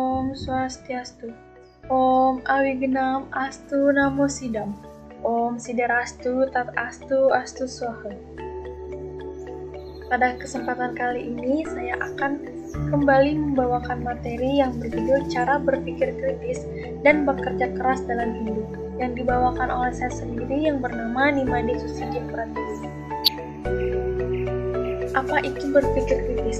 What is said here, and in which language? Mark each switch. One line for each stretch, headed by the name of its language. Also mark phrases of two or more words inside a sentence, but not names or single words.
Sanskrit: Om Swastiastu. Om Awigenam Astu Namo Sidam. Om Siderastu Tat Astu Astu Swaha.
Indonesian: Pada kesempatan kali ini saya akan kembali membawakan materi yang berjudul Cara Berpikir Kritis dan Bekerja Keras dalam Hidup yang dibawakan oleh saya sendiri yang bernama Nimade Susiji Pratiwi. Apa itu berpikir kritis?